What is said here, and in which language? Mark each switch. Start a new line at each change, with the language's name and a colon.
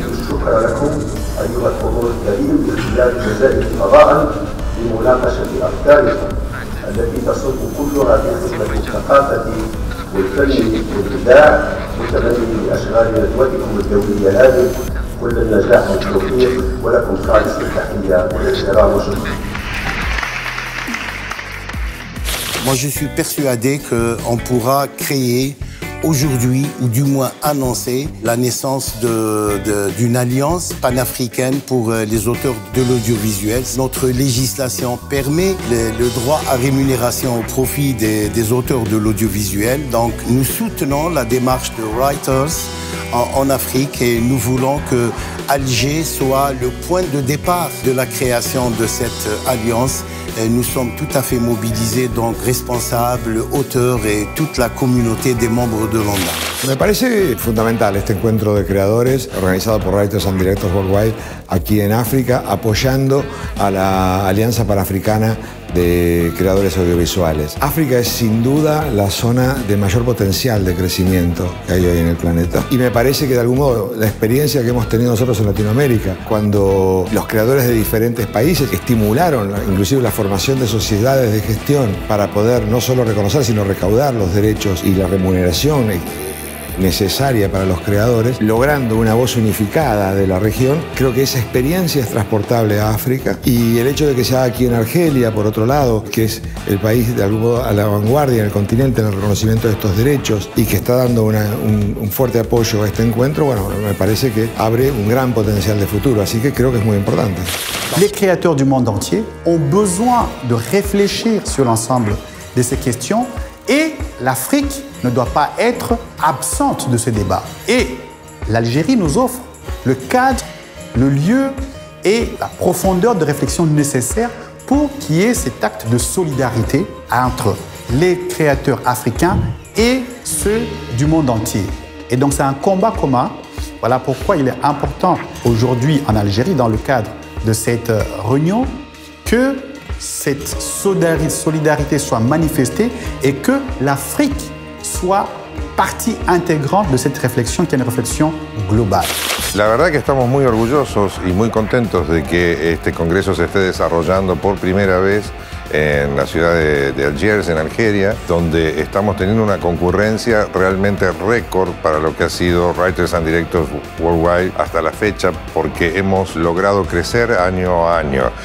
Arabic: شكرا لكم أيها الحضور الكريم لاختيار الجزائر قضاء لمناقشة أفكاركم التي تصب كلها في خدمة الثقافة والفن والإبداع متمثل بأشغال ندوتكم الدولية هذه. كل النجاح والتوفيق ولكم خالص التحية والاحترام والشكر.
French: Moi, je suis persuadé qu'on pourra créer aujourd'hui, ou du moins annoncer, la naissance d'une alliance panafricaine pour les auteurs de l'audiovisuel. Notre législation permet le droit à rémunération au profit des auteurs de l'audiovisuel. Donc, nous soutenons la démarche de Writers en Afrique et nous voulons que Alger soit le point de départ de la création de cette alliance. Nous sommes tout à fait mobilisés, donc responsables, auteurs et toute la communauté des membres de l'ONDA.
Spanish: Me parece fundamental este encuentro de creadores organizado por Writers and Directors Worldwide aquí en África, apoyando a la Alianza Panafricana de Creadores Audiovisuales. África es sin duda la zona de mayor potencial de crecimiento que hay hoy en el planeta. Y me parece que de algún modo la experiencia que hemos tenido nosotros en Latinoamérica, cuando los creadores de diferentes países estimularon inclusive la formación de sociedades de gestión para poder no solo reconocer, sino recaudar los derechos y la remuneración necesaria para los creadores, logrando una voz unificada de la región. Creo que esa experiencia es transportable a África y el hecho de que sea aquí en Argelia, por otro lado, que es el país de algún modo a la vanguardia en el continente en el reconocimiento de estos derechos y que está dando un fuerte apoyo a este encuentro, bueno, me parece que abre un gran potencial de futuro, así que creo que es muy importante.
French: Les créateurs du monde entier ont besoin de réfléchir sur l'ensemble de ces questions et l'Afrique ne doit pas être absente de ce débat. Et l'Algérie nous offre le cadre, le lieu et la profondeur de réflexion nécessaire pour qu'il y ait cet acte de solidarité entre les créateurs africains et ceux du monde entier. Et donc c'est un combat commun. Voilà pourquoi il est important aujourd'hui en Algérie, dans le cadre de cette réunion, que cette solidarité soit manifestée et que l'Afrique soit partie intégrante de cette réflexión, qui est une réflexión global.
Spanish: La verdad que estamos muy orgullosos y muy contentos de que este congreso se esté desarrollando por primera vez en la ciudad de Algiers, en Argelia, donde estamos teniendo una concurrencia realmente récord para lo que ha sido Writers and Directors Worldwide hasta la fecha, porque hemos logrado crecer año a año.